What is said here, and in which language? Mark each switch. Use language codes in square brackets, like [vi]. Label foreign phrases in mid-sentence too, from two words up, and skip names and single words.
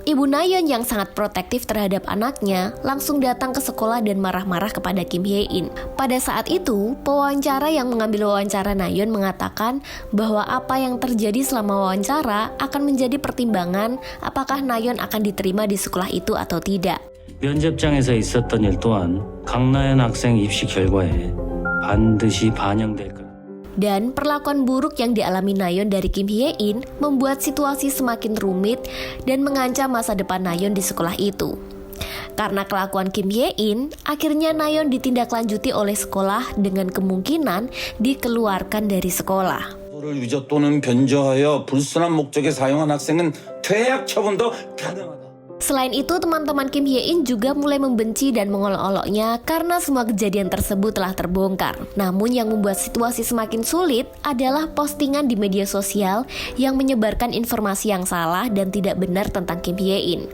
[id] Ibu Nayeon yang sangat protektif terhadap anaknya langsung datang ke sekolah dan marah-marah kepada Kim Hae-in. Pada saat itu, pewawancara yang mengambil wawancara Nayeon mengatakan bahwa apa yang terjadi selama wawancara akan menjadi pertimbangan apakah Nayeon akan diterima di sekolah itu atau tidak. [ko] 면접장에서 있었던 일 또한 강나연 학생 입시 결과에 반드시 반영될 거다. [id] Dan perlakuan buruk yang dialami Nayeon dari Kim Hae-in membuat situasi semakin rumit dan mengancam masa depan Nayeon di sekolah itu. Karena kelakuan Kim Hae-in, akhirnya Nayeon ditindaklanjuti oleh sekolah dengan kemungkinan dikeluarkan dari sekolah. [ko] 위조 또는 변조하여 불순한 목적에 사용한 학생은 퇴학 처분도 가능하다. [id] Selain itu, teman-teman Kim Hae-in juga mulai membenci dan mengolok-oloknya karena semua kejadian tersebut telah terbongkar. Namun yang membuat situasi semakin sulit adalah postingan di media sosial yang menyebarkan informasi yang salah dan tidak benar tentang Kim Hae-in.